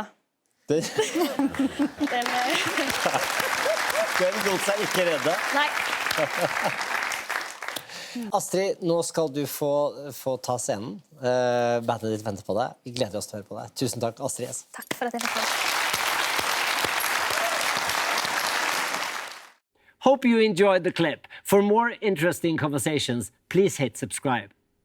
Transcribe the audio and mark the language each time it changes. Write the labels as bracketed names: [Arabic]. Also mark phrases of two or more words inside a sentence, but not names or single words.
[Norwegian] Den lot seg ikke redde. Nei. Astrid, nå skal du få ta scenen. Bandet ditt venter på deg. Vi gleder oss til å høre på deg. Tusen takk, Astrid S. Takk for at jeg fikk det. [English] Hope you enjoyed the clip. For more interesting conversations, please hit subscribe.